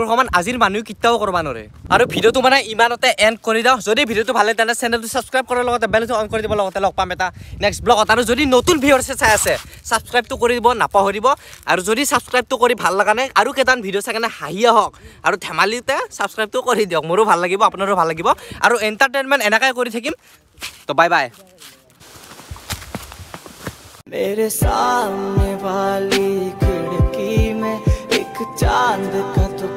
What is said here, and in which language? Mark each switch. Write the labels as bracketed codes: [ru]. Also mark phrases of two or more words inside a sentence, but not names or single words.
[as] সমান আজিৰ মানুহ কেতিয়াও কৰিব নোৱাৰে আৰু ভিডিঅ'টো মানে ইমানতে এণ্ড কৰি দিওঁ যদি ভিডিঅ'টো ভাল লাগে তেনে চেনেলটো ছাবস্ক্ৰাইব কৰাৰ লগতে বেলটো অন কৰি দিব লগতে লগ পাম এটা নেক্সট ব্লগত আৰু যদি নতুন ভিউৱাৰ্ছে চাই আছে ছাবস্ক্ৰাইবটো কৰি দিব নাপাহৰিব আৰু যদি ছাবস্ক্ৰাইবটো কৰি ভাল লগা নাই আৰু কেইটামান ভিডিঅ' চাই কেনে হাঁহি আহক আৰু ধেমালিতে ছাবস্ক্ৰাইবটো কৰি দিয়ক মোৰো ভাল লাগিব আপোনাৰো ভাল লাগিব আৰু এণ্টাৰটেইনমেণ্ট এনেকৈ কৰি থাকিম তো বাই বাই [hi] मेरे सामने वाली खिड़की में एक चांद का